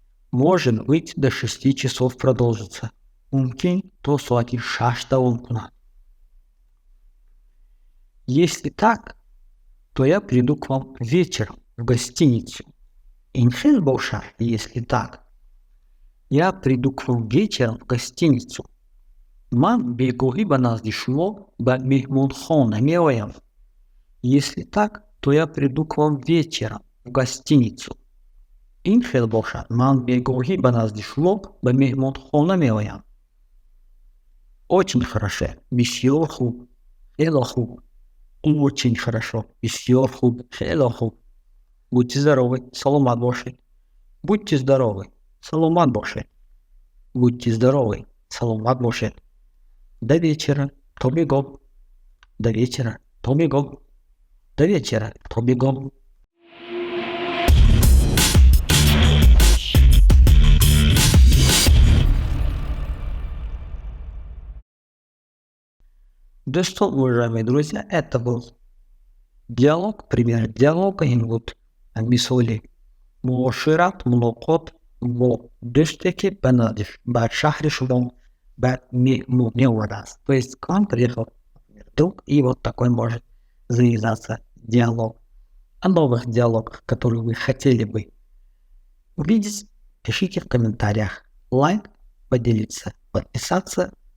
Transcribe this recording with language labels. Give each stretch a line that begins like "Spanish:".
Russian: Может быть, до 6 часов продолжится.
Tajik: Мумкин то соати 6 давом кунад.
Russian: Если так, то я приду к вам вечером в гостиницу.
Tajik: Инхел бошар,
Russian: если так. Я приду к вам вечером в гостиницу.
Tajik: Ман бегоҳӣ ба назди шумо ба меҳмонхона меоям.
Russian: Если так, то я приду к вам вечером в гостиницу.
Tajik: Ин хел бошад, ман бегоҳӣ ба назди шумо ба меҳмонхона меоям.
Russian: Очень хорошо,
Tajik: бисёр хуб, хело хуб.
Russian: Очень хорошо,
Tajik: бисёр хуб, хело хуб.
Russian: Будьте здоровы,
Tajik: саломат бошед.
Russian: Будьте здоровы,
Tajik: саломат бошед.
Russian: Будьте здоровы, саломат бошед. До вечера,
Tajik: то бегом.
Russian: До вечера, то бегом. До вечера,
Tajik: то бегом.
Russian: Да что, уважаемые друзья, это был диалог, пример диалога.
Tajik: Вот мисоли муошират, мулоқот бо дӯстеке ба назди ба шаҳри шумо ба меҳмонӣ омадааст.
Russian: То есть к вам приехал друг, и вот такой может завязаться диалог. О новых диалогах, которые вы хотели бы увидеть, пишите в комментариях. Лайк, поделиться, подписаться.